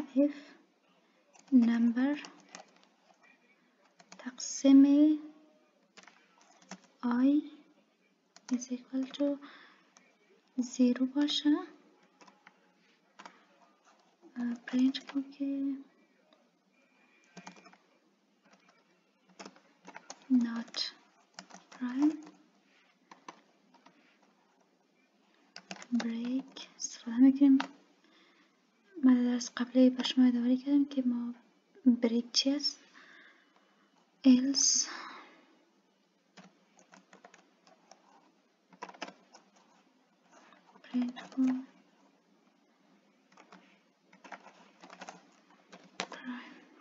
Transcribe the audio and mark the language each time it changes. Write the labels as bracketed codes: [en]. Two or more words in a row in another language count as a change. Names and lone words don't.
[en] if number تقسیم I is equal to 0 باشه، [fa] پرینت کن که [en] not prime break [fa] استفاده میکنیم. ما در درس قبلی با شما یادآوری کردیم که ما بریک چی است. [en] else print کن prime.